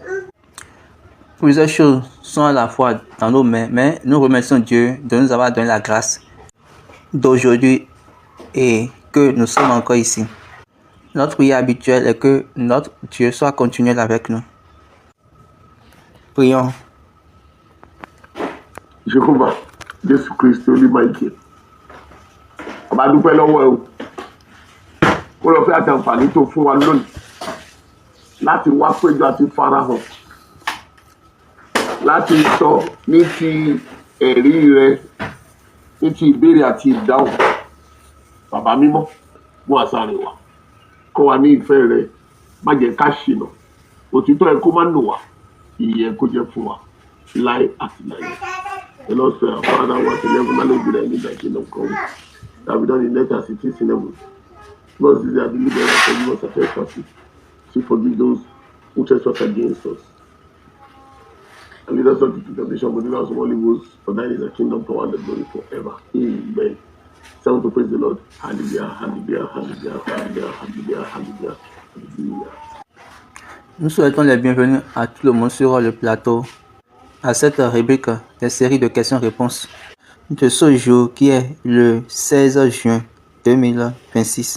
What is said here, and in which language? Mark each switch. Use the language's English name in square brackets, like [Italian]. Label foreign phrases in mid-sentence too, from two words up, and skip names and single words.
[French] Plusieurs choses sont à la fois dans nos mains, mais nous remercions Dieu de nous avoir donné la grâce d'aujourd'hui et que nous sommes encore ici. Notre prière habituelle est que notre Dieu soit continuel avec nous. Prions. [Yoruba] Jéhovah, Jésù Kristi Olúmáìkì. Ọba dúpẹ́ lọ́wọ́ ẹ o. Ó lọ fẹ́ àti àǹfààní tó fún wa lónìí láti wá péjọ àti farahàn láti sọ ní ti ẹ̀rí rẹ ní ti ìbéèrè àti ìdáhùn. Bàbá mímọ́ mú àṣàrè wa kọ́ wa ní ìfẹ́ rẹ má jẹ́ ká ṣìnà òtítọ́ ẹ kó má nù wá ìyè ẹ kó jẹ́ fún wa láé àti láé. [English] And also, our Father, what in heaven, hallowed be thy name, thy kingdom come. That we done in earth as it is in heaven. Lord, this is our daily bread, and forgive us our trespasses. To forgive those who trespass against us. And lead us not into temptation, but deliver us from all evils. For thine is the kingdom, power, and the glory forever. Amen. Someone to praise the Lord. Hallelujah, hallelujah, hallelujah, hallelujah, hallelujah, hallelujah, hallelujah. [French] Nous souhaitons les bienvenus à tout le monde sur le plateau, à cette rubrique des séries de questions-réponses de ce jour qui est le 16 juin 2026.